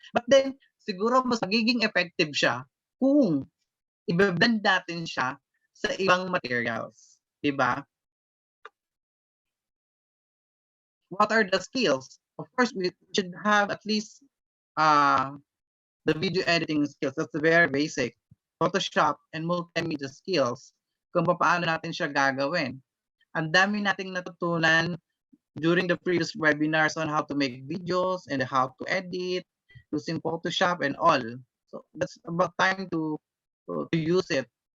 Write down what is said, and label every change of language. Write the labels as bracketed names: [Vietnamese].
[English] But then, [Filipino] siguro mas magiging effective siya kung i-blend natin siya sa ibang materials. Diba? [English] What are the skills? Of course, we should have at least the video editing skills. That's very basic. Photoshop and multimedia skills. [Filipino] Kung paano natin siya gagawin. Ang dami nating natutunan [English] during the previous webinars on how to make videos and how to edit using Photoshop and all. So that's about time to use it.